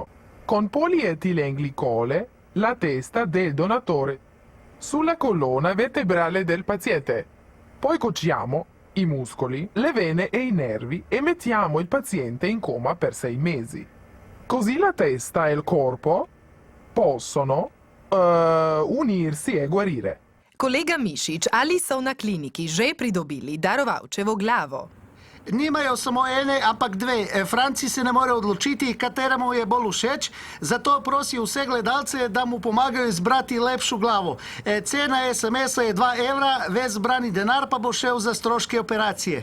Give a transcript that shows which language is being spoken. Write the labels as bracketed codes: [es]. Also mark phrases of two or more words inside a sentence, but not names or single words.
[it] Con polietilenglicole la testa del donatore sulla colonna vertebrale del paziente. Poi cuciamo i muscoli, le vene e i nervi e mettiamo il paziente in coma per 6 mesi. Così la testa e il corpo possono unirsi e guarire. [sl] Kolega Mišič, ali so na kliniki že pridobili darovalčevo glavo? Nimajo samo ene, ampak dve. Franci se ne more odločiti, katera mu je bolj všeč, zato prosi vse gledalce, da mu pomagajo izbrati lepšo glavo. Cena SMS-a je 2 evra, ves zbrani denar pa bo šel za stroške operacije.